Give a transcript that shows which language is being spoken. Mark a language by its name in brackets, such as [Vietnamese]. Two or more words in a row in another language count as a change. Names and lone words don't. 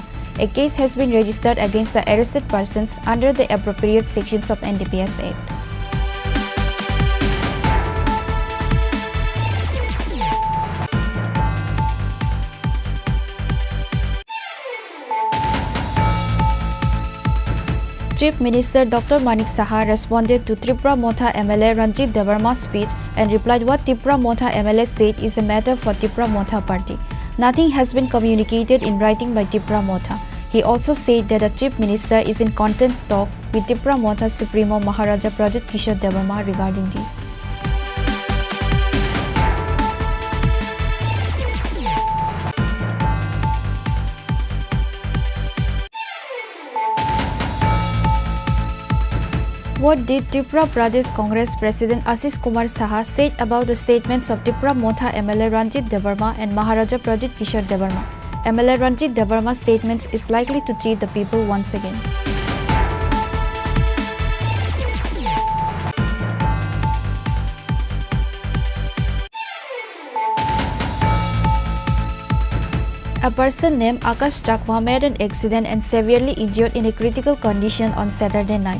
[English] A case has been registered against the arrested persons under the appropriate sections of NDPS Act. Chief Minister Dr. Manik Saha responded to Tripura Motha MLA Ranjit Devarma's speech and replied what Tripura Motha MLA said is a matter for Tripura Motha party. Nothing has been communicated in writing by Tripura Motha. He also said that the Chief Minister is in constant talk with Tripura Motha Supremo Maharaja Prajit Kishore Devarma regarding this. What did Tripura Pradesh Congress President Ashish Kumar Saha said about the statements of Tripura Motha MLA Ranjit Devarma and Maharaja Prajit Kishore Devarma? MLA Ranjit Devarma's statements is likely to cheat the people once again. A person named Akash Chakma made an accident and severely injured in a critical condition on Saturday night.